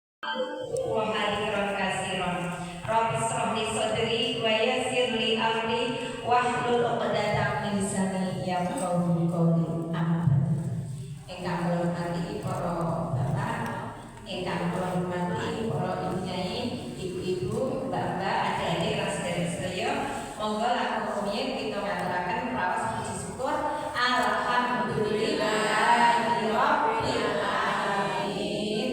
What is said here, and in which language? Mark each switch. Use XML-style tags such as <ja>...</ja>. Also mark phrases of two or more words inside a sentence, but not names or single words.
<ar>وخيرا كثيرا. رب اشرح لي صدري ويسر لي أمري واحلل عقدة من لساني يفقهوا قولي.</ar> <jv>Ingkang kula hormati para bapak, ingkang kula hormati para nyai, ibu-ibu, mbak-mbak, adik-adik lan sedherek sedaya, monggo laku rumiyin kita ngaturaken praos puji syukur</jv> <ar>الحمد لله رب العالمين.</ar>